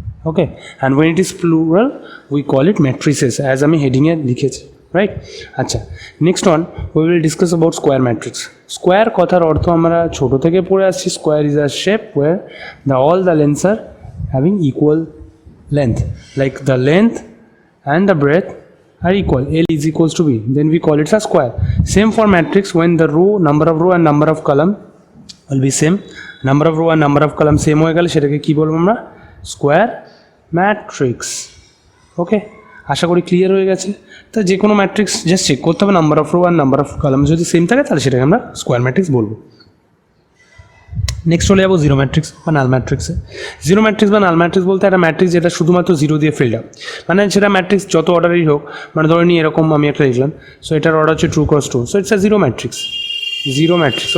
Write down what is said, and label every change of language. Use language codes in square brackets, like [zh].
[en] okay, and when it is plural we call it matrices, as [bn] আমি হেডিংয়ে লিখেছি, [en] Right? আচ্ছা, next one we will discuss about square matrix. [bn] Square কথার অর্থ আমরা ছোটো থেকে পড়ে আসছি। [en] Square is a shape where all the lengths are having equal length, like the length and the breadth are equal, L is equals to B, then we call it a square. Same for matrix, when the row, number of row and number of column will be same, number of row and number of column same [bn] হয়ে গেলে সেটাকে কি বলবো আমরা, [en] Square matrix. [bn] ওকে, আশা করি clear হয়ে গেছে। তো যে কোনো ম্যাট্রিক্স জাস্ট চেক করতে হবে, number of rho আর number of column যদি সেম থাকে তাহলে সেটাকে আমরা স্কোয়ার ম্যাট্রিক্স বলবো। নেক্সট চলে যাবো জিরো ম্যাট্রিক্স বা নাল ম্যাট্রিক্সে। জিরো ম্যাট্রিক্স বা নাল ম্যাট্রিক্স বলতে একটা ম্যাট্রিক্স যেটা শুধুমাত্র জিরো দিয়ে ফিল্ড আপ, মানে সেটা ম্যাট্রিক্স যত অর্ডারই হোক, মানে ধরে নিই এরকম আমি একটা লিখলাম, সো এটার অর্ডার হচ্ছে true cross true, [en] so it's a zero matrix, [bn] zero matrix.